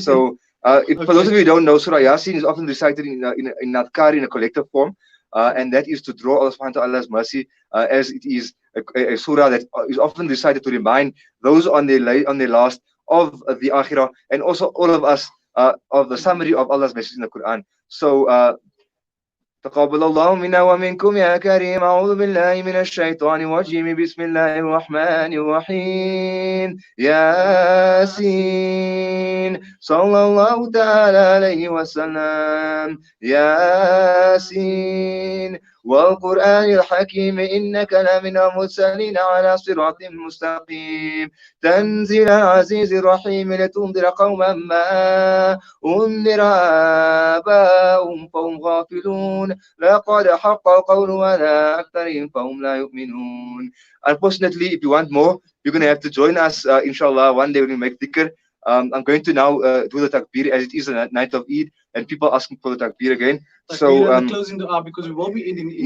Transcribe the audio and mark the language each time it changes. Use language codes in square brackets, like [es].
[en] So, for those of you who don't know, Surah Yasin is often recited in adhkar in a collective form, and that is to draw Allah subhanahu wa ta'ala's mercy, as it is a surah that is often recited to remind those on their last of the akhirah, and also all of us of the summary of Allah's message in the Quran. [ar] So, تقبل الله منا ومنكم يا كريم. أعوذ بالله من الشيطان الرجيم. بسم الله الرحمن الرحيم. ياسين صلى الله تعالى عليه وسلم. ياسين والقرآن الحكيم إنك لمن المرسلين على صراط مستقيم. تنزيل العزيز الرحيم لتنذر قوما ما أنذر آباؤهم فهم غافلون. لقد حق القول على أكثرهم فهم لا يؤمنون. [en] Unfortunately, if you want more, you're going to have to join us, inshallah, one day when we make dhikr. I'm going to now do the takbir as it is the night of Eid, and people asking for the takbir again. Takbir So and the closing dua, because we will be ending in